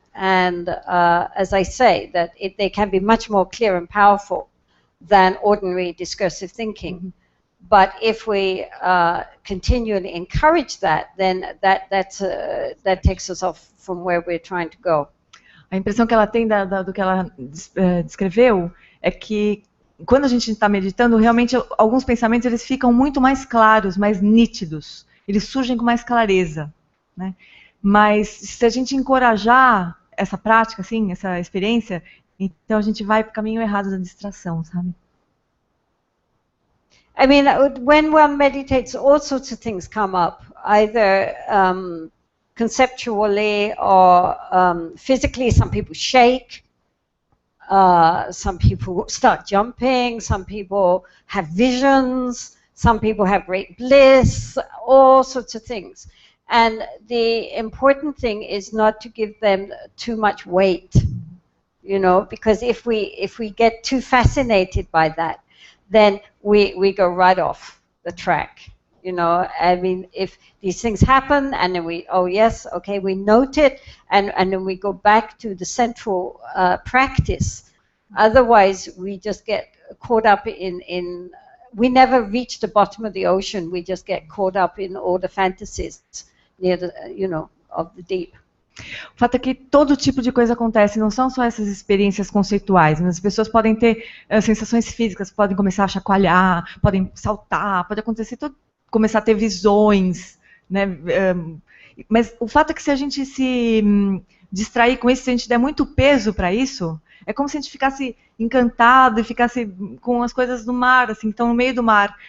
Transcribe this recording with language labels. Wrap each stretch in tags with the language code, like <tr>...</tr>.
<en>And as I say, that they can be much more clear and powerful than ordinary discursive thinking. But if we continually encourage that, then that takes us off from where we're trying to go.</en> <pt>A impressão que ela tem do que ela descreveu é que quando a gente está meditando, realmente alguns pensamentos eles ficam muito mais claros, mais nítidos. Eles surgem com mais clareza, né? Mas se a gente encorajar essa prática, assim, essa experiência, então a gente vai para o caminho errado da distração, sabe?</pt> <en>I mean, when one meditates, all sorts of things come up, either conceptually or physically. Some people shake, some people start jumping, some people have visions, some people have great bliss, all sorts of things. And the important thing is not to give them too much weight, you know, because if we get too fascinated by that, then we go right off the track. You know, I mean, if these things happen and then we note it and then we go back to the central practice. Otherwise, we just get caught up in we never reach the bottom of the ocean. We just get caught up in all the fantasies near the, of the deep.</en> <pt>O fato é que todo tipo de coisa acontece, não são só essas experiências conceituais, mas as pessoas podem ter sensações físicas, podem começar a chacoalhar, podem saltar, pode acontecer começar a ter visões, né? Mas o fato é que se a gente se distrair com isso, se a gente der muito peso para isso, é como se a gente ficasse encantado e ficasse com as coisas do mar, assim, então no meio do mar.</pt>